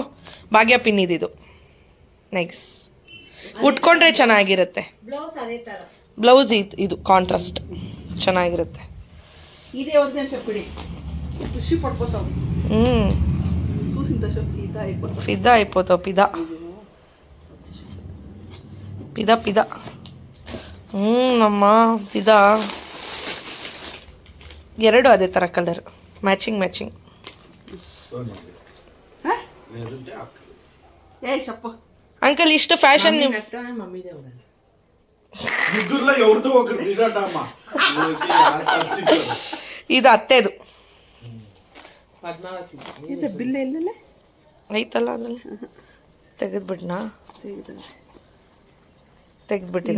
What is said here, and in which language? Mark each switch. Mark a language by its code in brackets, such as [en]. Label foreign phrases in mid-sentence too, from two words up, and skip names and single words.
[kn] ಭಾಗ್ಯ ಪಿನ್ ಇದಿದು ನೈಸ್, ಉಟ್ಕೊಂಡ್ರೆ ಚೆನ್ನಾಗಿರುತ್ತೆ. ಬ್ಲೌಸ್ ಇದು ಕಾಂಟ್ರಾಸ್ಟ್ ಚೆನ್ನಾಗಿರುತ್ತೆ. [te] ಫಿದಾ అయిపోతావు ఫిదా ఫిదా ఫిదా ಅಮ್ಮ ಫಿದಾ. [kn] ಎರಡು ಅದೇ ತರ ಕಲರ್, [en] matching matching. [kn] ಅಂಕಲ್ ಇಷ್ಟು ಫ್ಯಾಷನ್ ಇದು ಅತ್ತೆದು ಐತಲ್ಲ, ಅದ್ರಲ್ಲಿ ತೆಗೆದ್ಬಿಟ್ನಾ, ತೆಗೆದ್ಬಿಟ್ಟಿದೆ.